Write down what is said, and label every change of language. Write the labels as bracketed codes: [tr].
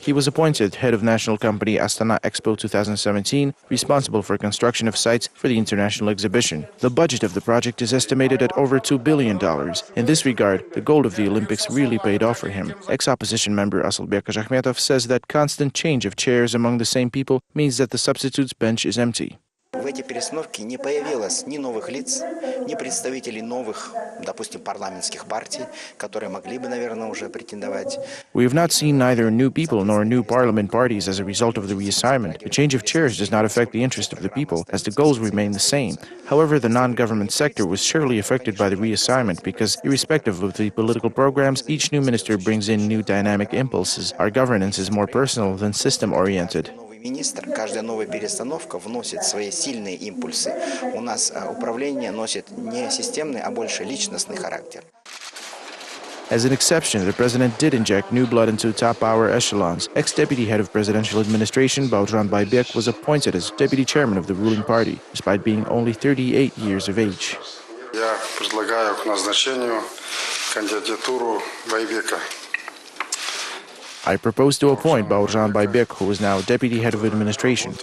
[en] He was appointed head of national company Astana Expo 2017, responsible for construction of sites for the international exhibition. The budget of the project is estimated at over $2 billion. In this regard, the goal of the Olympics really paid off for him. Ex-opposition member Asylbek Kazhakhmetov says that constant change of chairs among the same people means that the substitutes bench is empty. [ru] В эти перестановки не появилось ни новых лиц, ни представителей новых, допустим, парламентских партий, которые могли бы, наверное, уже претендовать. [en] We have not seen neither new people nor new parliament parties as a result of the reassignment. The change of chairs does not affect the interest of the people, as the goals remain the same. However, the non-government sector was surely affected by the reassignment because, irrespective of the political programs, each new minister brings in new dynamic impulses. Our governance is more personal than system-oriented. [ru] Министр, каждая новая перестановка вносит свои сильные импульсы. У нас управление носит не системный, а больше личностный характер. [en] As an exception, the president did inject new blood into top power echelons. Ex-deputy head of presidential administration, Baudran Baybek, was appointed as deputy chairman of the ruling party, despite being only 38 years of age. [ru] Я предлагаю к назначению кандидатуру Байбека. [en] I propose to appoint Baudran Baybek, who is now deputy head of administration.